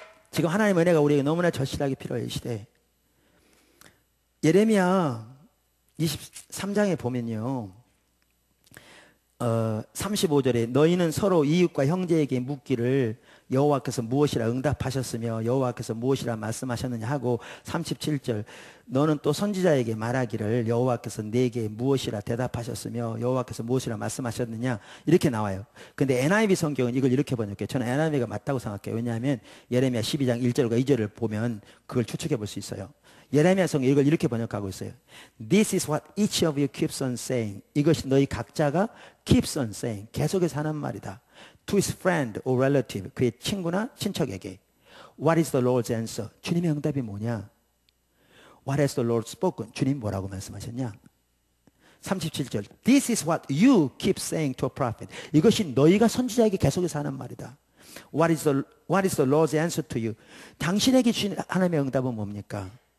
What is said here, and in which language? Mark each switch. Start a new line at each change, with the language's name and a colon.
Korean: 지금 하나님의 은혜가 우리에게 너무나 절실하게 필요해 이 시대에. 예레미야 23장에 보면요, 35절에 너희는 서로 이웃과 형제에게 묻기를 여호와께서 무엇이라 응답하셨으며 여호와께서 무엇이라 말씀하셨느냐 하고, 37절 너는 또 선지자에게 말하기를 여호와께서 내게 무엇이라 대답하셨으며 여호와께서 무엇이라 말씀하셨느냐 이렇게 나와요. 근데 NIV 성경은 이걸 이렇게 번역해요. 저는 NIV가 맞다고 생각해요. 왜냐하면 예레미야 12장 1절과 2절을 보면 그걸 추측해 볼 수 있어요. 예레미야 성경 이걸 이렇게 번역하고 있어요.
English: This is what each of you keeps on saying.
Korean: 이것이 너희 각자가
English: keeps on saying,
Korean: 계속해서 하는 말이다.
English: To his friend or relative,
Korean: 그의 친구나 친척에게.
English: What is the Lord's answer?
Korean: 주님의 응답이 뭐냐?
English: What has the Lord spoken?
Korean: 주님 뭐라고 말씀하셨냐?
English: 37절 This is what you keep saying to a prophet.
Korean: 이것이 너희가 선지자에게 계속해서 하는 말이다.
English: What is the Lord's answer to you?
Korean: 당신에게 주신 하나님의 응답은 뭡니까?